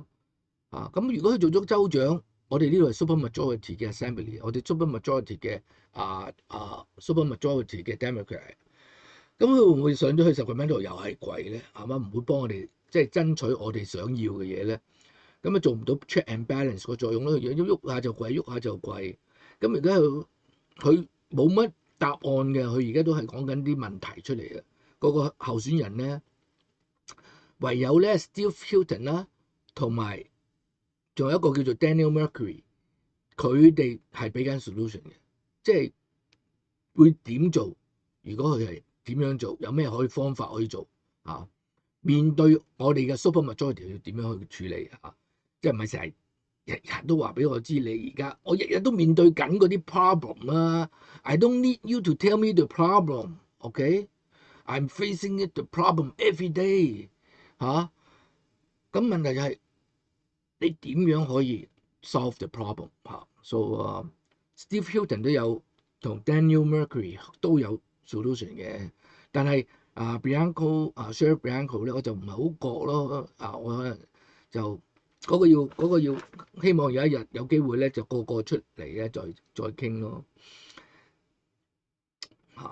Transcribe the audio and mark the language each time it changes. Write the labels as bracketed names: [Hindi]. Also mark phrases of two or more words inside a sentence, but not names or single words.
[Cantonese] 咁如果佢做咗州長，我哋呢度係 [English] super majority [Cantonese] 嘅 assembly， 我哋 [English] super majority [Cantonese] 嘅 [English] super majority [Cantonese] 嘅 Democrat， 咁佢會唔會上咗去Sacramento又係跪咧？係嘛，唔會幫我哋即係爭取我哋想要嘅嘢咧？咁做唔到 [English] check and balance [Cantonese] 個作用咯，喐下就跪，喐下就跪。咁而家佢冇乜答案嘅，佢而家都係講緊啲問題出嚟嘅。嗰個候選人咧，唯有咧 Steve Hilton 啦，同埋仲有一個叫做 Daniel Mercury， 佢哋係俾緊 solution 嘅，即係會點做？如果佢係點樣做，有咩方法可以做面對我哋嘅 [English] super majority [Cantonese] 要點樣去處理啊？即係唔係成日日日都話俾我知你而家我日日都面對緊嗰啲 problem 啊 ？ [English] I don't need you to tell me the problem，OK？I'm facing it the problem every day [Cantonese] 嚇。咁問題就係你點樣可以 [English] solve the problem [Cantonese] 嚇？So Steve Hilton 都有同 Daniel Mercury 都有 solution 嘅，但係Bianco Sheriff Bianco 咧我就唔係好覺咯我可能就嗰個要希望有一日有機會咧就個出嚟咧再傾咯嚇。